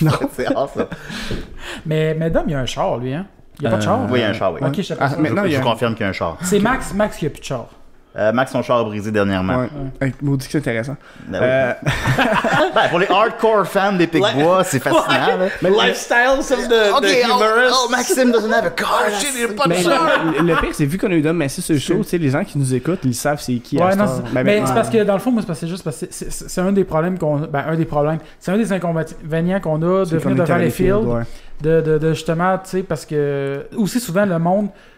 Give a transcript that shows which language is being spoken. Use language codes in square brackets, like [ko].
[fr] C'est rare, ça. mais Dom, il y a un char, lui, hein? Il y a pas de char? Oui, il y a un char, oui. Ok, je sais pas. Ah, maintenant, il y Je a vous confirme qu'il y a un char. C'est Max qui a plus de char. Max, son char a brisé dernièrement. Ouais. Maudit que c'est intéressant. Ben, pour les hardcore fans des Pic-Bois, c'est fascinant. Là. [en] Mais lifestyles of the humorist. Oh, Maxime doesn't have a car. [fr] Shit, il n'y a pas de Mais char. le pire, c'est vu qu'on a eu Dom Massy sur le show, tu sais, les gens qui nous écoutent, ils savent c'est qui. Ouais, non, mais c'est parce que dans le fond, moi, c'est juste parce que c'est un des problèmes qu'on a. Ben, un des problèmes. C'est un des inconvénients qu'on a de venir devant les fields. De justement, tu sais, parce que. Aussi, souvent, le monde.